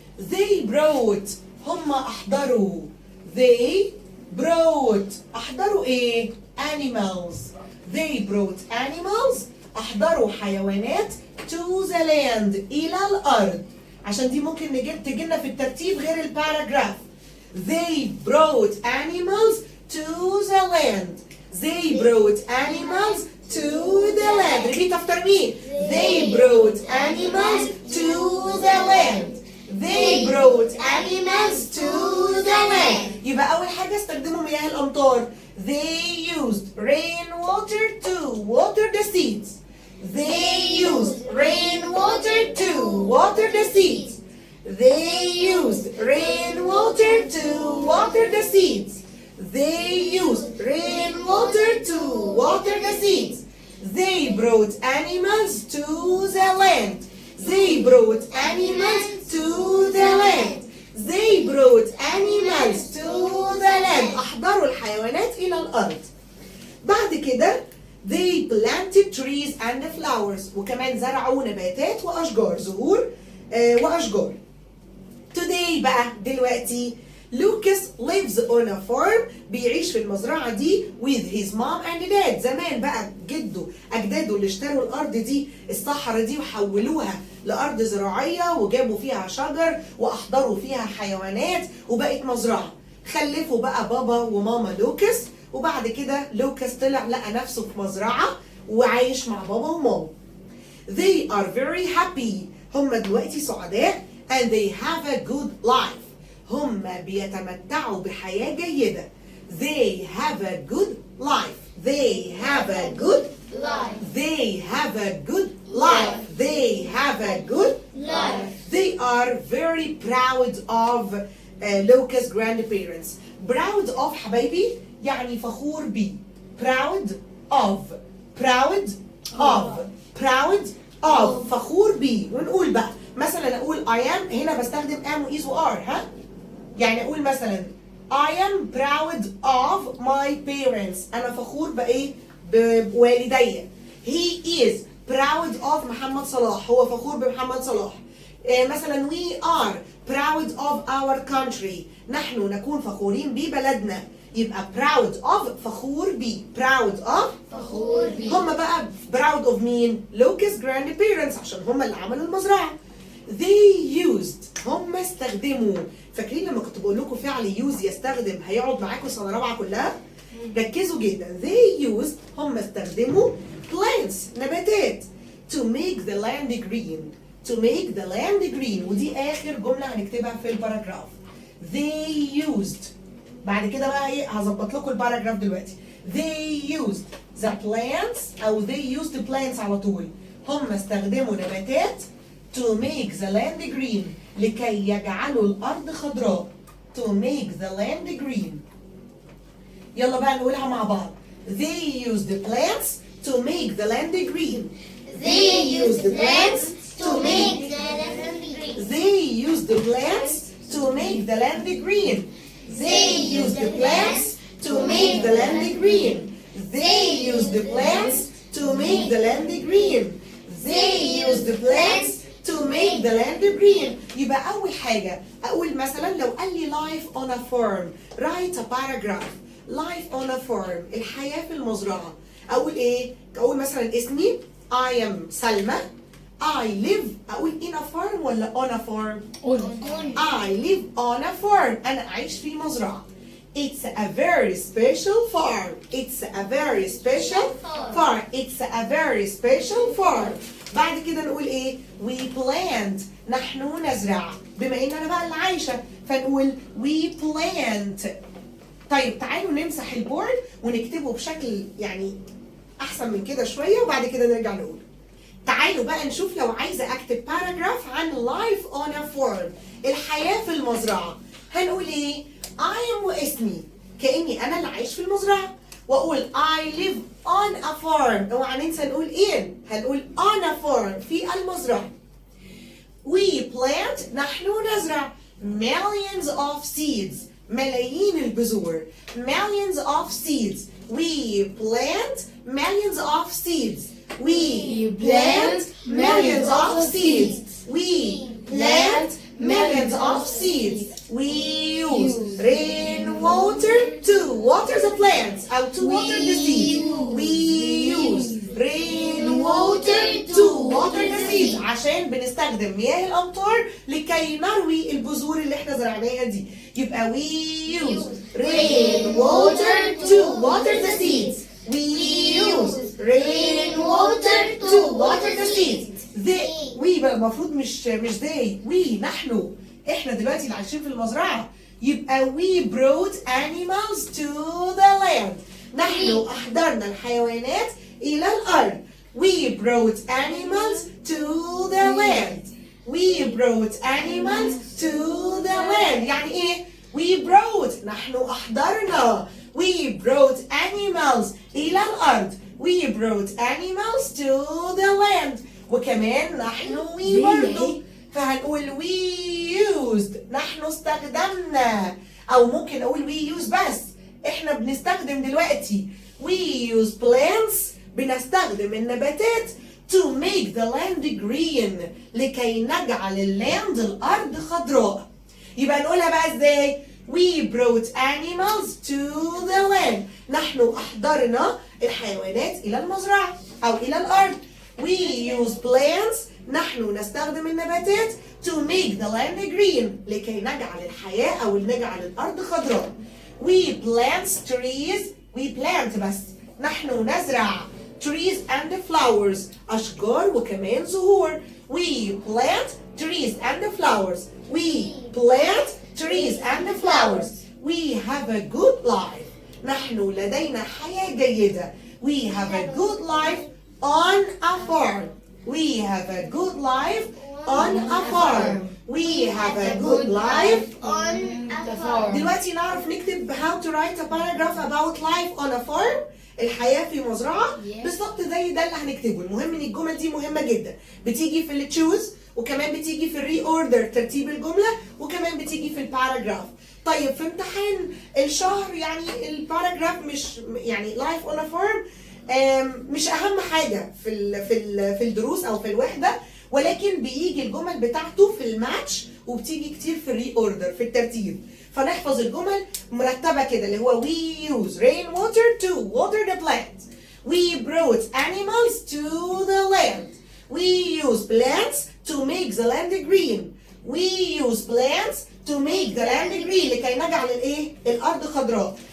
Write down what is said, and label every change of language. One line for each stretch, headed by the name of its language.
English: they brought
Arabic: هم أحضروا they brought أحضروا إيه؟
English: animals they brought animals
Arabic: أحضروا حيوانات
English: to the land
Arabic: إلى الأرض عشان دي ممكن تجينا في الترتيب غير الباراجراف.
English: they brought animals to the land they brought animals to the land repeat after me they brought animals to the land They brought animals to the land.
Arabic: يبقى أول حاجة استخدموا مياه الأمطار.
English: They used rainwater to water the seeds. They used rainwater to water the seeds. They used rainwater to water the seeds. They used rainwater to water the seeds. They brought animals to the land. They brought animals to the land. They brought animals to the land.
Arabic: أحضروا الحيوانات إلى الأرض. بعد كده
English: they planted trees and flowers.
Arabic: وكمان زرعوا نباتات وأشجار، زهور وأشجار.
English: Today
Arabic: بقى دلوقتي
English: Lucas lives on a farm.
Arabic: بيعيش في المزرعة دي
English: with his mom and dad.
Arabic: زمان بقى جده أجداده اللي اشتروا الأرض دي، الصحراء دي، وحولوها لأرض زراعية وجابوا فيها شجر وأحضروا فيها حيوانات وبقت مزرعة. خلفوا بقى بابا وماما لوكاس، وبعد كده لوكاس طلع لقى نفسه في مزرعة وعايش مع بابا وماما.
English: They are very happy.
Arabic: هم دلوقتي سعداء
English: and they have a good life.
Arabic: هم بيتمتعوا بحياة جيدة.
English: They have a good life. They have a good life. They have a good life. They have a good life. They are very proud of Lucas' grandparents. Proud of
Arabic: حبايبي يعني فخور بيه.
English: Proud of. Proud of. Proud of.
Arabic: فخور بيه. ونقول بقى مثلا اقول I am، هنا بستخدم am و is و are. ها؟ يعني اقول مثلا
English: I am proud of my parents.
Arabic: انا فخور بايه؟ بوالدي.
English: He is proud of Mohamed Salah.
Arabic: هو فخور بمحمد صلاح.
English: مثلا we are proud of our country.
Arabic: نحن نكون فخورين ببلدنا. يبقى
English: proud of
Arabic: فخور بيه.
English: proud of
Arabic: فخور بيه. هم بقى
English: proud of
Arabic: مين؟
English: Lucas' grandparents
Arabic: عشان هم اللي عملوا المزرعة.
English: They used
Arabic: هم استخدموا. فاكرين لما كنت بقول لكم فعل use يستخدم هيقعد معاكم سنة رابعة كلها؟ ركزوا جدا.
English: They used
Arabic: هم استخدموا
English: plants نباتات to make the land green. To make the land green.
Arabic: ودي آخر جملة هنكتبها في الباراجراف.
English: They used.
Arabic: بعد كده بقى ايه هظبط لكم الباراجراف دلوقتي.
English: They used the plants أو they used the plants
Arabic: على طول. هم استخدموا نباتات
English: to make the land green
Arabic: لكي يجعلوا الأرض خضراء.
English: To make the land green.
Arabic: يلا بقى نقولها مع بعض.
English: They used the plants to make the land green. They use the plants to make the land green. They used the plants to make the land green. They used the plants to make the land green. They used the plants to make the land green. They used the plants to make the land green.
Arabic: يبقى أول حاجة أقول مثلا لو قال لي
English: life on a farm. write a paragraph. life on a farm.
Arabic: الحياة في المزرعة. أقول إيه؟ أقول مثلا اسمي
English: I am
Arabic: سلمى.
English: I live. أقول in a farm ولا on a farm؟ I live on a farm.
Arabic: أنا أعيش في مزرعة.
English: It's a very special farm. It's a very special farm. It's a very special farm.
Arabic: بعد كده نقول ايه؟
English: We plant.
Arabic: نحن نزرع. بما ان انا بقى اللي عايشة فنقول
English: we plant.
Arabic: طيب تعالوا نمسح البورد ونكتبه بشكل يعني احسن من كده شوية وبعد كده نرجع نقول. تعالوا بقى نشوف لو عايزة اكتب باراجراف عن
English: life on a farm.
Arabic: الحياة في المزرعة. هنقول ايه؟
English: I am
Arabic: واسمي كأني انا اللي عايش في المزرعة.
English: واقول I live on a farm.
Arabic: اوعى ننسى نقول in. هنقول
English: on a farm
Arabic: في المزرعة.
English: We plant
Arabic: نحن نزرع
English: millions of seeds.
Arabic: ملايين البذور.
English: Millions of seeds. We plant millions of seeds. We plant millions of seeds. We plant millions of seeds. We use rainwater to water the plants or to water the seeds. We use rainwater to water the seeds.
Arabic: عشان بنستخدم مياه الأمطار لكي نروي البذور اللي احنا زرعناها دي.
English: يبقى we use rainwater to water the seeds. We use rainwater to water the seeds. We
Arabic: بقى المفروض مش
English: they. we نحن
Arabic: احنا دلوقتي اللي عايشين في المزرعة.
English: يبقى we brought animals to the land.
Arabic: نحن أحضرنا الحيوانات إلى الأرض.
English: We brought animals to the land. We brought animals to the land.
Arabic: يعني إيه؟
English: We brought
Arabic: نحن أحضرنا.
English: We brought animals
Arabic: إلى الأرض.
English: We brought animals to the land.
Arabic: وكمان نحن we برضو فهنقول
English: we used
Arabic: نحن استخدمنا، أو ممكن أقول
English: we use
Arabic: بس إحنا بنستخدم دلوقتي.
English: We use plants
Arabic: بنستخدم النباتات
English: to make the land green
Arabic: لكي نجعل الأرض خضراء. يبقى نقولها بقى إزاي؟
English: We brought animals to the land.
Arabic: نحن أحضرنا الحيوانات إلى المزرعة أو إلى الأرض.
English: We use plants
Arabic: نحن نستخدم النباتات
English: to make the land green
Arabic: لكي نجعل الحياة أو نجعل الأرض خضراء.
English: We plant trees. We plant
Arabic: بس نحن نزرع
English: trees and flowers
Arabic: أشجار وكمان زهور.
English: We plant trees and flowers. We plant trees and flowers. We have a good life.
Arabic: نحن لدينا حياة جيدة.
English: We have a good life on a farm. We have a good life on a farm. We have a good life On a farm.
Arabic: دلوقتي نعرف نكتب
English: how to write a paragraph about life on a farm.
Arabic: الحياة في مزرعة. بالظبط زي ده اللي هنكتبه. المهم ان الجمل دي مهمة جدا. بتيجي في التشوز وكمان بتيجي في الري اوردر ترتيب الجملة وكمان بتيجي في الباراجراف. طيب في امتحان الشهر يعني الباراجراف مش يعني
English: life on a farm
Arabic: مش اهم حاجة في الدروس او في الوحدة، ولكن بيجي الجمل بتاعته في الماتش وبتيجي كتير في الري اوردر في الترتيب. فنحفظ الجمل مرتبة كده اللي هو
English: we use rainwater to water the plant. We brought animals to the land. We use plants to make the land green. We use plants to make the land green
Arabic: لكي نجعل الايه؟ الأرض خضراء.